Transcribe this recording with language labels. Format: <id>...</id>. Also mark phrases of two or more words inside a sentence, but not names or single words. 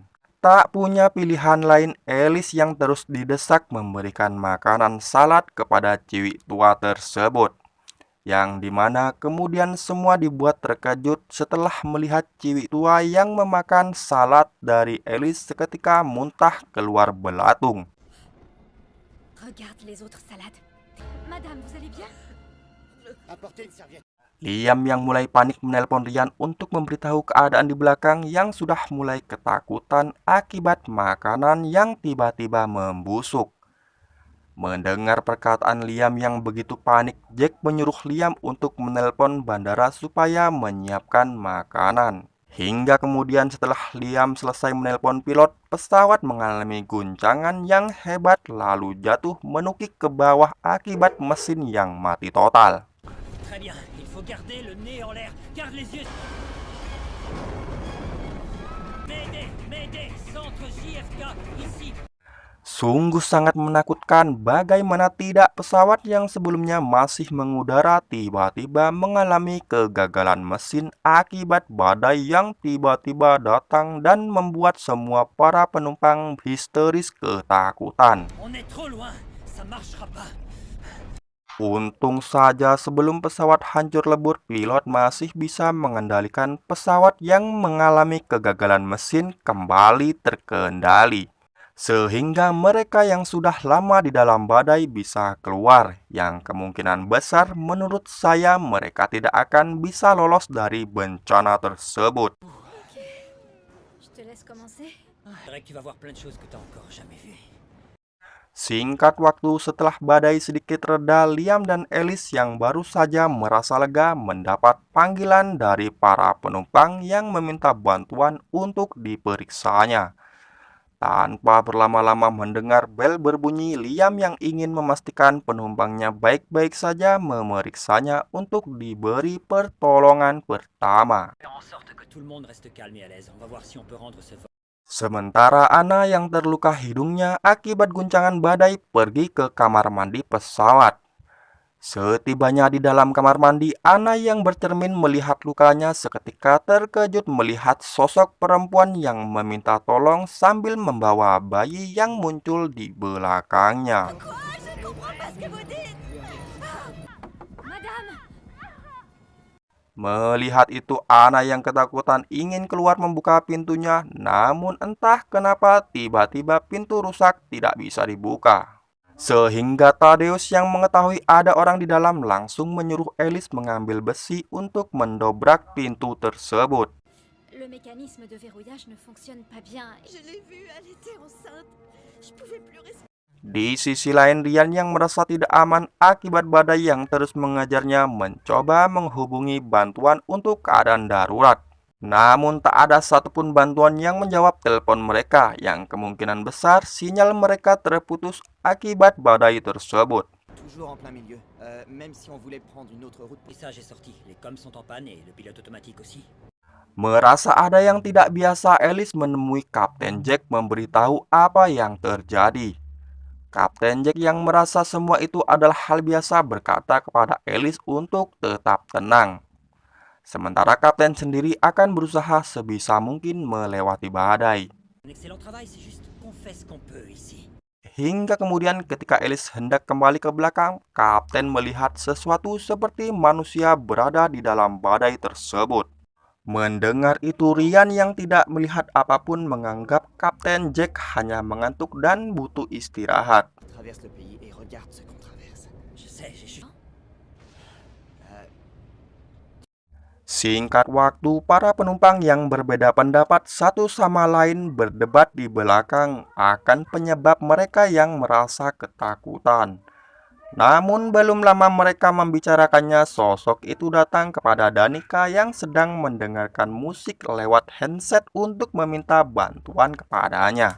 <id>Tak punya pilihan lain, Alice yang terus didesak memberikan makanan salad kepada ciwi tua tersebut. Yang dimana kemudian semua dibuat terkejut setelah melihat ciwi tua yang memakan salad dari Alice seketika muntah keluar belatung.</id> <fr>Regarde les autres salades. Madame, vous allez bien? Apportez une serviette.</fr> <id>Liam yang mulai panik menelpon Ryan untuk memberitahu keadaan di belakang yang sudah mulai ketakutan akibat makanan yang tiba-tiba membusuk. Mendengar perkataan Liam yang begitu panik, Jack menyuruh Liam untuk menelpon bandara supaya menyiapkan makanan. Hingga kemudian setelah Liam selesai menelpon pilot, pesawat mengalami guncangan yang hebat lalu jatuh menukik ke bawah akibat mesin yang mati total.</id> <fr>Très bien, il faut garder le nez en l'air. Garde les yeux. Mayday, centre JFK, ici.</fr> <id>Sungguh sangat menakutkan bagaimana tidak pesawat yang sebelumnya masih mengudara tiba-tiba mengalami kegagalan mesin akibat badai yang tiba-tiba datang dan membuat semua para penumpang histeris ketakutan.</id> <fr>On est trop loin, ça marchera pas.</fr> <id>Untung saja sebelum pesawat hancur lebur, pilot masih bisa mengendalikan pesawat yang mengalami kegagalan mesin kembali terkendali. Sehingga mereka yang sudah lama di dalam badai bisa keluar, yang kemungkinan besar menurut saya mereka tidak akan bisa lolos dari bencana tersebut.</id> <fr>Je te laisse commencer. C'est vrai que tu vas voir plein de choses que t'as encore jamais vues.</fr> <id>Singkat waktu setelah badai sedikit reda, Liam dan Alice yang baru saja merasa lega mendapat panggilan dari para penumpang yang meminta bantuan untuk diperiksanya. Tanpa berlama-lama mendengar bel berbunyi, Liam yang ingin memastikan penumpangnya baik-baik saja memeriksanya untuk diberi pertolongan pertama.</id> <fr>Faire en sorte que tout le monde reste calme et à l'aise. On va voir si on peut rendre ce vol.</fr> <id>Sementara Anna yang terluka hidungnya akibat guncangan badai pergi ke kamar mandi pesawat. Setibanya di dalam kamar mandi, Anna yang bercermin melihat lukanya seketika terkejut melihat sosok perempuan yang meminta tolong sambil membawa bayi yang muncul di belakangnya.</id> <fr>Quoi? Je ne comprends pas ce que vous dites. Madame,</fr> <id>Melihat itu, Anna yang ketakutan ingin keluar membuka pintunya, namun entah kenapa tiba-tiba pintu rusak tidak bisa dibuka. Sehingga Thaddeus yang mengetahui ada orang di dalam langsung menyuruh Alice mengambil besi untuk mendobrak pintu tersebut.</id> <fr>le mécanisme de verrouillage ne fonctionne pas bien. Je l'ai vue, elle était enceinte. Je pouvais plus respirer.</fr> <id>Di sisi lain, Ryan yang merasa tidak aman akibat badai yang terus mengejarnya mencoba menghubungi bantuan untuk keadaan darurat. Namun tak ada satupun bantuan yang menjawab telepon mereka, yang kemungkinan besar sinyal mereka terputus akibat badai tersebut.</id> <fr>Toujours en plein milieu. Même si on voulait prendre une autre route. Le message est sorti. Les coms sont en panne et le pilote automatique aussi.</fr> <id>Merasa ada yang tidak biasa, Alice menemui Kapten Jack memberitahu apa yang terjadi. Kapten Jack yang merasa semua itu adalah hal biasa berkata kepada Alice untuk tetap tenang. Sementara Kapten sendiri akan berusaha sebisa mungkin melewati badai.</id> <fr>Un excellent travail, c'est juste qu'on fait ce qu'on peut ici.</fr> <id>Hingga kemudian ketika Alice hendak kembali ke belakang, Kapten melihat sesuatu seperti manusia berada di dalam badai tersebut. Mendengar itu, Ryan yang tidak melihat apapun menganggap Kapten Jack hanya mengantuk dan butuh istirahat.</id> <fr>On traverse le pays et regarde ce qu'on traverse. Je sais, j'ai juste...</fr> <id>Singkat waktu, para penumpang yang berbeda pendapat satu sama lain berdebat di belakang akan penyebab mereka yang merasa ketakutan. Namun belum lama mereka membicarakannya, sosok itu datang kepada Danica yang sedang mendengarkan musik lewat handset untuk meminta bantuan kepadanya.</id>